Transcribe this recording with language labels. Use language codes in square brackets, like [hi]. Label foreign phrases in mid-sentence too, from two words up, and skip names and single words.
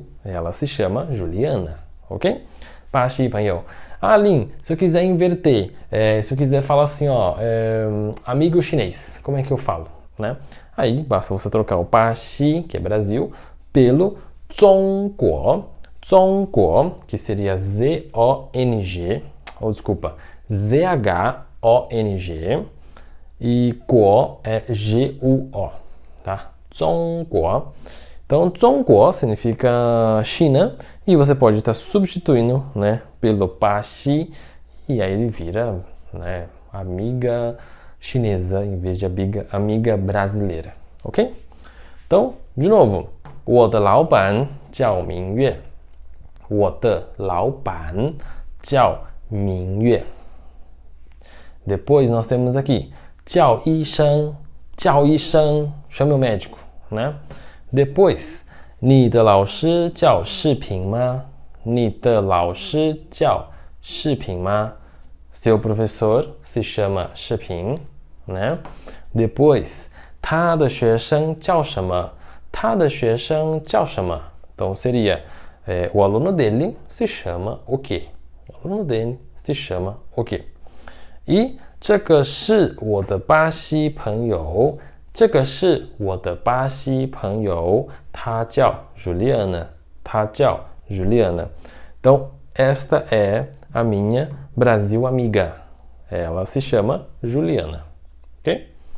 [pt] Ela se chama Juliana, [zh] ok? 巴西朋友. [pt] Lin, se eu quiser inverter, se eu quiser falar assim, ó, amigo chinês, como é que eu falo, né? Aí, basta você trocar o 巴西, que é Brasil, pelo 中国. [zh] 中国, [pt] que seria Z-O-N-G, ou desculpa, Z-H-O-N-G, e Guo é G-U-O, tá? [zh] 中国. [pt] Então, 中国 significa China, e você pode estar substituindo, né, pelo 巴西, e aí ele vira, né, amiga chinesa em vez de amiga brasileira, ok? Então, de novo, [zh] 我的老板叫明月. 我的老板叫明月. [pt] Depois nós temos aqui [zh] 叫医生, 叫医生, [pt] chame o médico, né? Depois, [zh] 你的老师叫视频吗? 你的老师叫视频吗? [pt] Seu professor se chama 视频, né? Depois, [zh] 他的学生叫什么? 他的学生叫什么? [pt] Então seria o aluno dele se chama o quê? O aluno dele se chama o quê? [zh] E 这个是我的巴西朋友，这个是我的巴西朋友，他叫 Juliana， 他叫 Juliana. [pt] Então, esta é a minha Brasil amiga. Ela se chama Juliana. Ok?